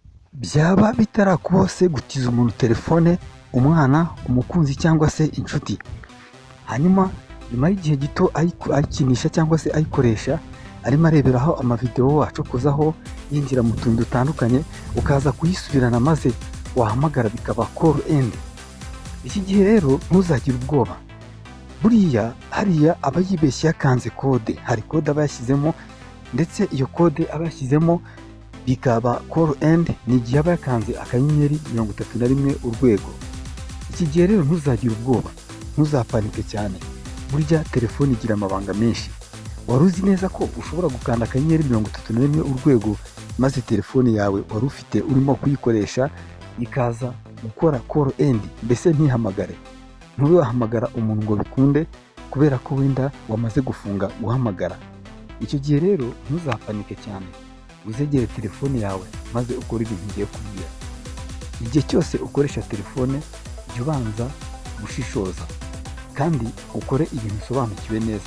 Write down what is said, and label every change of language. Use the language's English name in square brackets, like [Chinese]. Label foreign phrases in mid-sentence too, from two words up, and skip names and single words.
[Kinyarwanda] byaba bitarakubaho se gutiza umuntu telefone, umwana, umukunzi cyangwa se inshuti, hanyuma nyuma y'igihe gito ayikinisha cyangwa se ayikoresha, arimo areberaho amavideo acokozaho yinjira mu tuntu dutandukanye, ukaza kuyisubirana maze wahamagara bikaba [English] call end. [Kinyarwanda] Iki gihe rero ntuzagire ubwoba, buriya hariya aba yibeshye yakanze kode, hari kode aba yashyizemo, ndetse iyo kode aba yashyizemo bikaba [English] call end [Kinyarwanda] ni igihe aba yakanze akanyenyeri 31 urwego. Iki gihe rero ntuzagire ubwoba, ntuzapanike cyane, burya telefone igira amabanga menshi. Wari uzi neza ko ushobora gukanda akanyenyeri 31 urwego maze telefone yawe wari ufite urimo kuyikoresha ikaza gukora [English] call end, [Kinyarwanda] mbese ntihamagare? Ntube wahamagara umuntu ngo bikunde kubera ko wenda wamaze gufunga guhamagara. Icyo gihe rero ntuzapanike cyane, uzegere telefone yawe maze ukore ibintu ngiye kubwira. Igihe cyose ukoresha telefone jya ubanza gushishoza kandi ukore ibintu usobanukiwe neza.